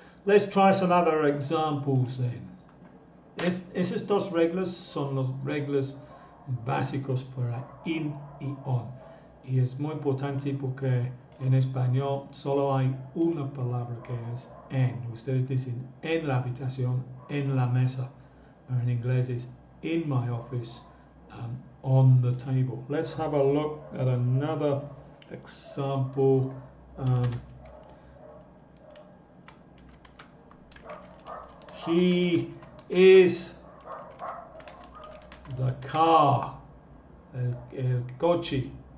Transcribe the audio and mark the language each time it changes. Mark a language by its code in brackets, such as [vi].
[en] Let's try some other examples then. [es] Esas dos reglas son las reglas básicos para in y on. Y es muy importante porque en español solo hay una palabra que es en. Ustedes dicen en la habitación, en la mesa. Pero en inglés es [en] in my office. On the table. Let's have a look at another example. He is the car, el coche.